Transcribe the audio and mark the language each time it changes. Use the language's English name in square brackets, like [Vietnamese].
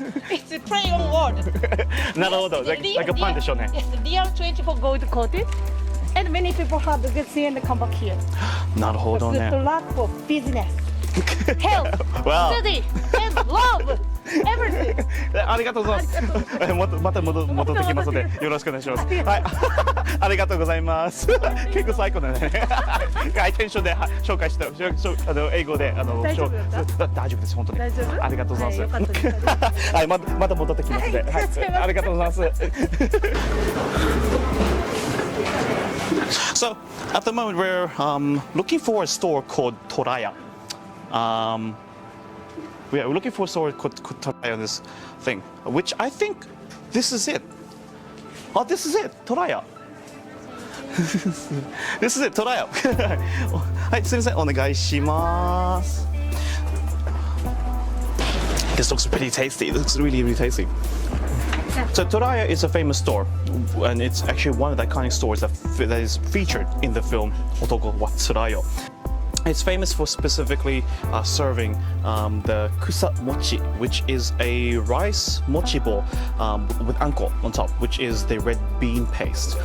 [English] It's a play on word. [Japanese] なるほど。 [English] Like a pun [Japanese] でしょうね。 [English] Yes, real 24 gold coated. And many people have the good thing and come back here. [Japanese] なるほどね。 [English] Good luck for business, health, study, and love. Everything. [Japanese] ありがとうございます。また戻ってきますのでよろしくお願いします。はい。ありがとうございます。結構最高だね。 [English] ハイテンションで紹介した英語で [Japanese] 大丈夫です本当に。大丈夫？ありがとうございます。はい、また戻ってきますので。はい。ありがとうございます。 [English] So at the moment we're looking for a store called Tsuraiyo. We're looking for a store called Tsuraiyo on this thing, which I think this is it. Oh, this is it, Tsuraiyo. This is it, Tsuraiyo. [Japanese] はい、すみません、お願いします。 [English] This looks pretty tasty. It looks really, really tasty. So Tsuraiyo is a famous store, and it's actually one of the iconic stores that is featured in the film Otoko wa Tsuraiyo. It's famous for specifically serving the kusa mochi, which is a rice mochi ball with anko on top, which is the red bean paste.